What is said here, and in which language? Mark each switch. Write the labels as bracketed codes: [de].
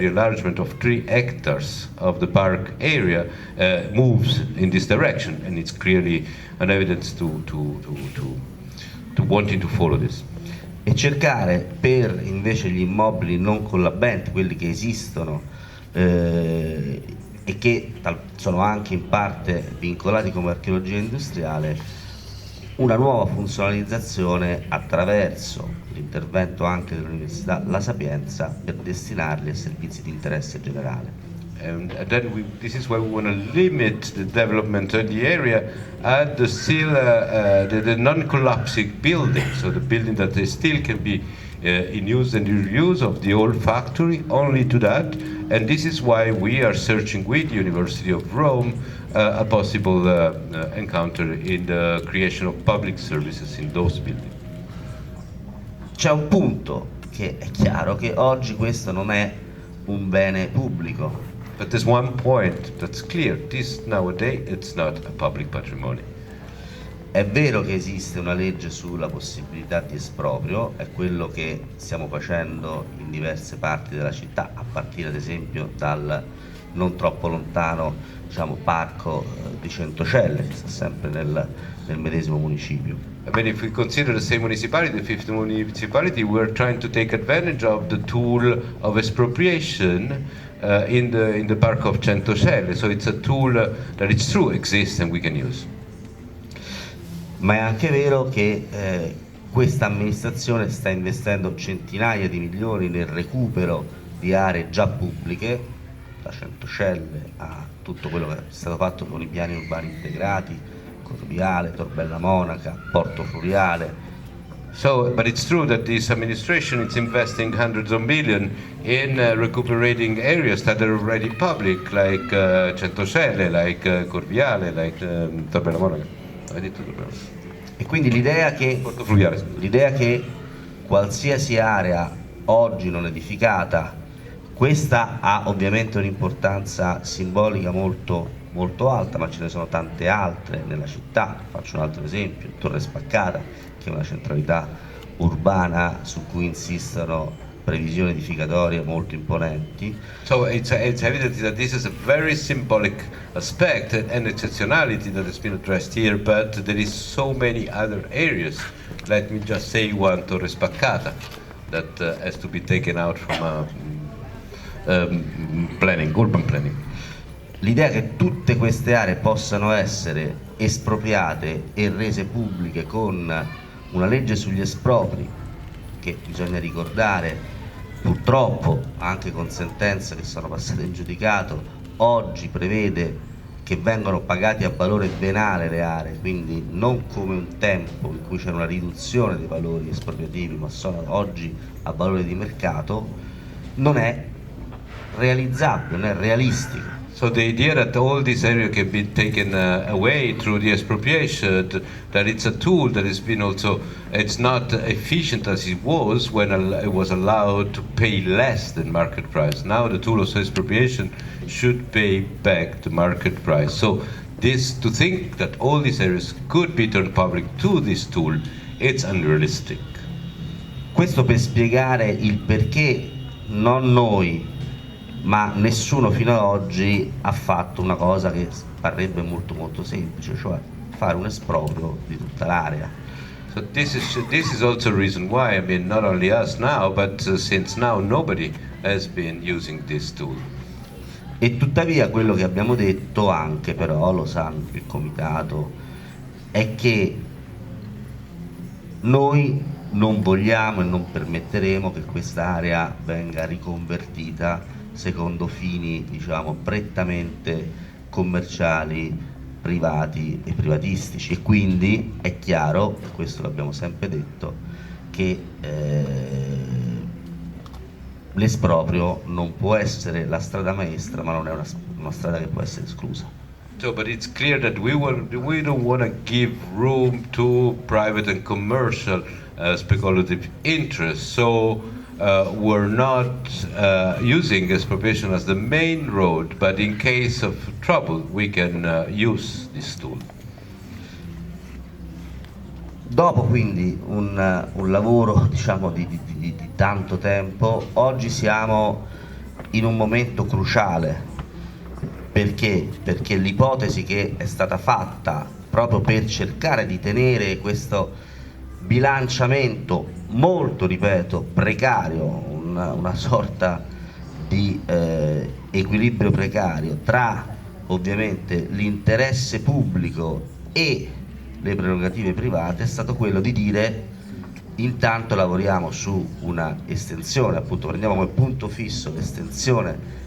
[en] The enlargement of 3 hectares of the park area moves in this direction, and it's clearly an evidence to wanting to follow this. [it] E cercare per invece gli immobili non collabenti, quelli che esistono e che sono anche in parte vincolati come archeologia industriale, una nuova funzionalizzazione attraverso l'intervento anche dell'Università La Sapienza per destinarli a servizi di interesse generale. [en] and then this is why we want to limit the development of the area and the non-collapsing building, so the building that they still can be in use and in reuse of the old factory, only to that. And this is why we are searching with the University of Rome a possible encounter in the creation of public services in those buildings. [it] C'è un punto che è chiaro che oggi questo non è un bene pubblico. [en] But there's one point that's clear. This nowadays it's not a public patrimony. [it] È vero che esiste una legge sulla possibilità di esproprio, è quello che stiamo facendo in diverse parti della città, a partire ad esempio dal non troppo lontano, diciamo, Parco di Centocelle, che sta sempre nel medesimo municipio. [en] I mean, if we consider the same municipality, the fifth municipality, we're trying to take advantage of the tool of expropriation in the Parco of Centocelle. So it's a tool that it's true exists and we can use. [it] Ma è anche vero che questa amministrazione sta investendo centinaia di milioni nel recupero di aree già pubbliche, da Centocelle a tutto quello che è stato fatto con i piani urbani integrati, Corviale, Torbella Monaca, Porto Fluviale. [en] So, but it's true that this administration is investing hundreds of millions in recuperating areas that are already public, like Centocelle, like Corviale, like Torbella Monaca. [it] E quindi l'idea che qualsiasi area oggi non edificata, questa ha ovviamente un'importanza simbolica molto, molto alta, ma ce ne sono tante altre nella città. Faccio un altro esempio: Torre Spaccata, che è una centralità urbana su cui insistono previsioni edificatorie molto imponenti. [en] So it's evident that this is a very symbolic aspect and exceptionality that has been addressed here, but there is so many other areas. Let me just say one, Torre Spaccata, that has to be taken out from urban planning. [it] L'idea che tutte queste aree possano essere espropriate e rese pubbliche con una legge sugli espropri, che bisogna ricordare purtroppo anche con sentenze che sono passate in giudicato, oggi prevede che vengono pagati a valore venale le aree, quindi non come un tempo in cui c'era una riduzione dei valori espropriativi, ma sono oggi a valore di mercato, non è realizzabile, non è realistico. [en] So the idea that all this area can be taken away through the expropriation, that it's a tool that has been also, it's not efficient as it was when it was allowed to pay less than market price. Now the tool of expropriation should pay back the market price. So this, to think that all these areas could be turned public to this tool, it's unrealistic. [it] Questo per spiegare il perché non noi, ma nessuno fino ad oggi ha fatto una cosa che parrebbe molto molto semplice, cioè fare un esproprio di tutta l'area. [en] So this is also a reason why, I mean, not only us now, but since now nobody has been using this tool. [it] E tuttavia quello che abbiamo detto anche, però lo sa il comitato, è che noi non vogliamo e non permetteremo che quest'area venga riconvertita secondo fini, diciamo, prettamente commerciali, privati e privatistici. E quindi è chiaro, questo l'abbiamo sempre detto, che l'esproprio non può essere la strada maestra, ma non è una strada che può essere esclusa. [en] So, but it's clear that we don't want to give room to private and commercial speculative interests. So we're not using expropriation as the main road, but in case of trouble we can use this tool. [it] Dopo quindi un lavoro, diciamo, di tanto tempo, oggi siamo in un momento cruciale. Perché? Perché l'ipotesi che è stata fatta proprio per cercare di tenere questo bilanciamento molto, ripeto, precario, una sorta di equilibrio precario tra ovviamente l'interesse pubblico e le prerogative private, è stato quello di dire: intanto lavoriamo su una estensione, appunto prendiamo come punto fisso l'estensione